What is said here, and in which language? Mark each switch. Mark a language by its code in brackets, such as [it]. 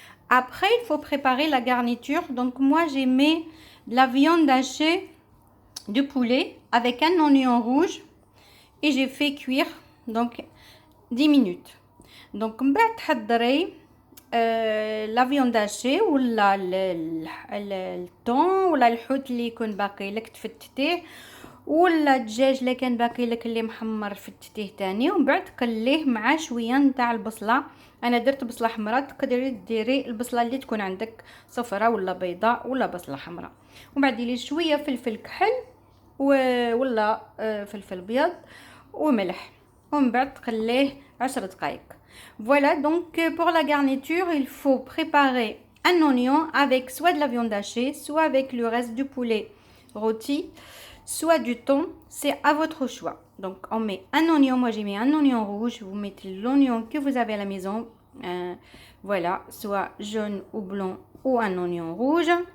[fr] Après il faut préparer la garniture. Donc moi j'ai mis de la viande hachée de poulet avec un oignon rouge et j'ai fait cuire donc 10 minutes. [ar] Donc من بعد تحضري لا فيوند هاشي ولا الطون ولا الحوت اللي يكون باقي لك تفتتيه ولا الدجاج اللي كان باقي لك اللي محمر فتتيه تاني ومن بعد قليه مع شويه نتاع البصله. انا درت بصله حمراء، تقدري ديري البصله اللي تكون عندك صفراء ولا بيضاء ولا بصله حمراء. ومن بعد ديري شويه فلفل كحل ولا فلفل ابيض وملح ومن بعد تقليه 10 دقائق. [fr] Voilà, donc pour la garniture, il faut préparer un oignon avec soit de la viande hachée, soit avec le reste du poulet rôti, soit du thon, c'est à votre choix. Donc on met un oignon, moi j'ai mis un oignon rouge, vous mettez l'oignon que vous avez à la maison, voilà, soit jaune ou blanc ou un oignon rouge.